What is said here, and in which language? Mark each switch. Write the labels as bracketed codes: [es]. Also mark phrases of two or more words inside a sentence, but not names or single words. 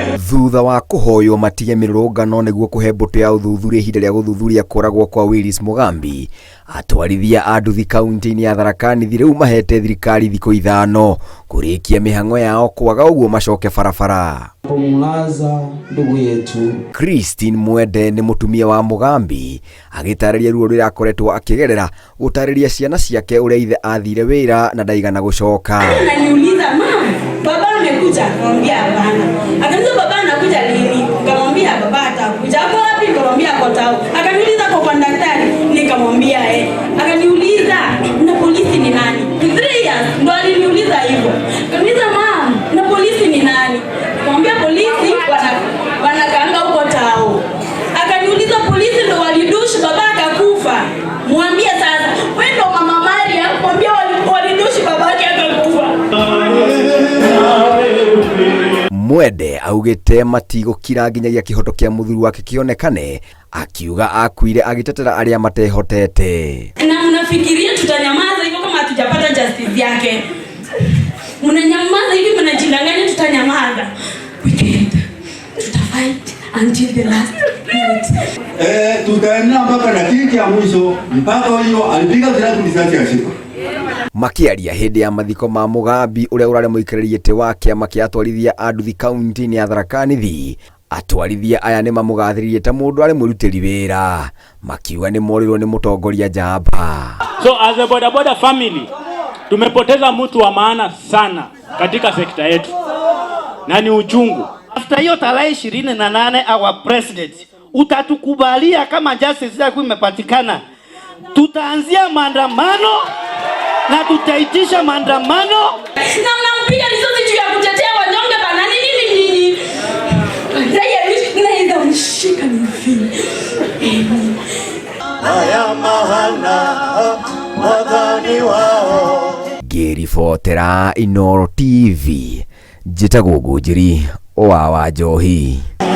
[ki] Thutha wa kuhoywo matige mirũrũngano nĩguo kuhe mbũtũ ya ũthuthuria ihinda rĩa gũthuthuria kũragwo kwa Willis Mugambi, atwarithia a nduthi kaunti-inĩ ya Tharaka Nithi rĩu mahete thirikari thikũ 5 kũrĩkia mĩhang'o yao kwaga ũguo macoke barabara. [sw] Pomulaza ndugu yetu [ki] Christine Mwende nĩ mũtumia wa Mugambi agĩtarĩria ruo rũrĩa akoretwo akĩgerera gũtarĩria ciana ciake ũrĩa ithe athire wĩra na ndaigana gũcoka. [sw] Ananiuliza, mama, baba amekuja? Nikamwambia hapana. Akaniuliza, baba anakuja lini? Nikamwambia baba atakuja. Hapo wapi? Nikamwambia kwa tao. Akaniuliza kwa kondaktari? Nikamwambia Akaniuliza, na polisi ni nani? 3 years ndo aliniuliza hivyo. Akaniuliza, mama, na polisi ni nani? Nikamwambia polisi wanakaanga huko tao. Akaniuliza, polisi ndo walidushi baba akakufa? Mwambie sasa, wewe ndo mama Maria, mwambie walidushi babake akakufa. [ki] Mwende augĩte matigũkira nginyagia kĩhoto kĩa mũthuri wake kĩonekane, akiuga akuire agĩtetera arĩa matehotete. [sw] Na mnafikiria tutanyamaza hivyo kama hatujapata justice yake? Mnanyamaza hivi, mnajidanganya tutanyamaza? [en] We can't. [sw] Tutafight [en] until the last minute. [sw] Tutaenda mpaka dakika ya mwisho, mpaka hiyo alipiga zile risasi ya shiko. [ki] Makiaria hĩndĩ ya mathiko ma Mugambi ũrĩa ũrarĩ mũikarĩri gĩtĩ wa kĩama kĩa atwarithia a nduthi kaunti-inĩ ya Tharaka Nithi, atwarithia aya nĩ mamũgathĩrĩirie ta mũndũ arĩ mũrutĩri wĩra, makiuga nĩ morirwo nĩ mũtongoria njamba. [en] So as a bodaboda family [sw] tumepoteza mtu wa maana sana katika sekta yetu na ni uchungu. After hiyo tarehe 28 [en] our president [sw] utatukubalia kama justice yako imepatikana, tutaanzia maandamano na tutaitisha maandamano. Na mnampiga risasi juu ya kutetea wanyonge bana, nini nyinyi? Ndio mshika ni hivi. Haya mahana madhani wao. [ki] Ngĩribotera Inooro TV, njĩtagwo Ngũnjiri wa Wanjohi.